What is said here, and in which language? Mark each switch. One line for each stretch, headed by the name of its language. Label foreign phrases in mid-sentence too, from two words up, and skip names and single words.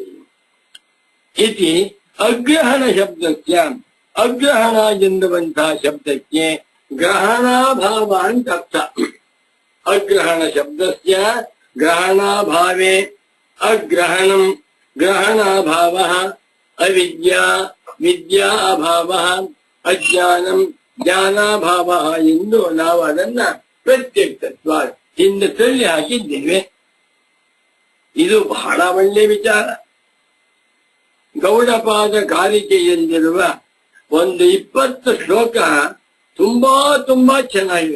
Kannada: ಇತಿ ಅಗ್ರಹಣ ಶಬ್ದಕ್ಕೆ, ಅಗ್ರಹಣ ಎನ್ನುವಂತಹ ಶಬ್ದಕ್ಕೆ ಗ್ರಹಣಾಭಾವ ಅಂತ ಅರ್ಥ.
Sanskrit: ಅಗ್ರಹಣ ಶಬ್ದಸ್ಯ ಗ್ರಹಣಾಭಾವೇ ಅಗ್ರಹಣಂ, ಗ್ರಹಣಾಭಾವ ಅವಿದ್ಯಾ, ವಿದ್ಯಾ ಅಭಾವ ಅಜ್ಞಾನಂ,
Kannada: ಜ್ಞಾನಾಭಾವ ಎಂದು ನಾವು ಅದನ್ನ ಪ್ರತ್ಯಕ್ಷತ್ವ ಹಿಂದೆ ತಳ್ಳಿ ಹಾಕಿದ್ದೇವೆ. ಇದು ಬಹಳ ಒಳ್ಳೆ ವಿಚಾರ. ಗೌಡಪಾದ ಕಾರಿಕೆಯಲ್ಲಿರುವ ಒಂದು 20 ಶ್ಲೋಕ ತುಂಬಾ ತುಂಬಾ ಚೆನ್ನಾಗಿವೆ.